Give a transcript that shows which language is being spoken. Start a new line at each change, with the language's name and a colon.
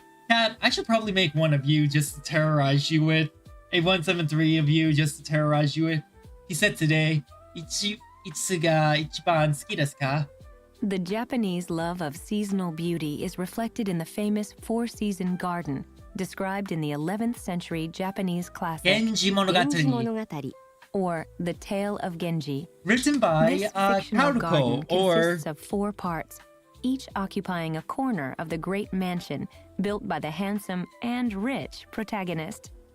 English: Cat, I should probably make one of you just to terrorize you with. A 173 of you just to terrorize you with. He said today,
Japanese: いつが一番好きですか?
English: The Japanese love of seasonal beauty is reflected in the famous four-season garden, described in the 11th century Japanese classic,
Japanese: 源氏物語. 源氏物語
English: or The Tale of Genji. Written by This fictional garden Karuko, or... consists of four parts, each occupying a corner of the great mansion built by the handsome and rich protagonist.